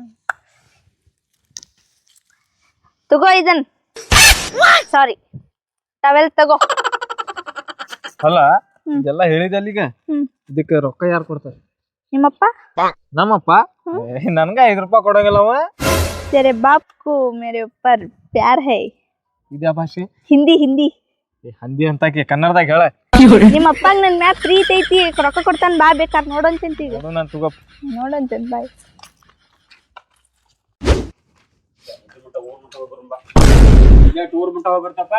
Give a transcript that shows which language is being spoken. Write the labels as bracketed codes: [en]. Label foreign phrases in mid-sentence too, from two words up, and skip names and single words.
[kn] ತಗೋ ಇದನ್. ಸಾರಿ ಟವೆಲ್ ತಗೋ. ಅಲ್ಲ ಇದೆಲ್ಲ ಹೇಳಿದೆ ಅಲ್ಲಿಗ. ಇದಕ್ಕೆ ರೊಕ್ಕ ಯಾರು ಕೊಡ್ತಾರೆ? ನಿಮ್ಮಪ್ಪ. ನಮ್ಮಪ್ಪ ನನ್ಗ 5 ರೂಪಾಯಿ ಕೊಡಂಗಿಲ್ಲವ. [hi] तेरे बाप को मेरे ऊपर प्यार है. [kn] ಇದ್ಯಾ ಭಾಷೆ? ಹಿಂದಿ ಹಿಂದಿ. ಹಂದಿ ಅಂತಾಕಿ ಕನ್ನಡದಾಗ ಹೇಳ. ನಿಮ್ಮ ಅಪ್ಪಗ್ ನನ್ ಮ್ಯಾಲ ಪ್ರೀತಿ ಐತಿ. ರೊಕ್ಕ ಕೊಡ್ತಾನ ಬಾ ಬೇಕಾರ್ ನೋಡಂತಂತ ಈಗ. ನಾನು ತಗೋ ನೋಡಂತಂತ ಬಾಯ್. ಟೂರ್ ಬಿಟ್ಟು ಹೋಗ್ಬರ್ತಪ್ಪ.